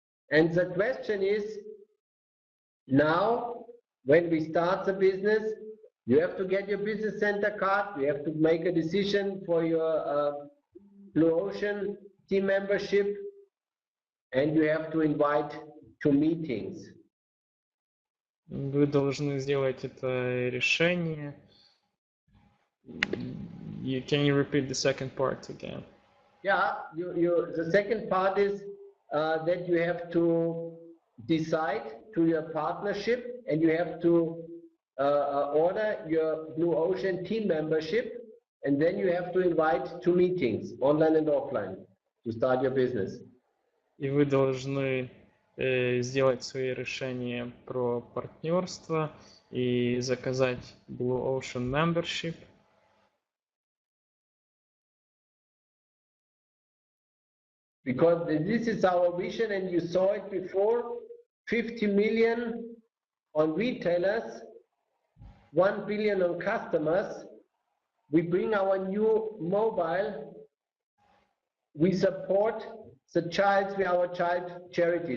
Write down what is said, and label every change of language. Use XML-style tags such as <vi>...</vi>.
<en>And the question is, now, when we start the business, you have to get your business center card, you have to make a decision for your Blue Ocean team membership, and you have to invite to meetings.</en> <ru>Вы должны сделать это решение.</ru> <en>Can you repeat the second part again? Yeah, the second part is that you have to decide to your partnership, and you have to order your Blue Ocean team membership, and then you have to invite to meetings, online and offline, to start your business.</en> <ru>И вы должны сделать свои решения про партнерство и заказать Blue Ocean membership.</ru> <en>Because this is our vision, and you saw it before, 50 million on retailers, 1 billion on customers. We bring our new mobile, we support the child with our child charity.</en>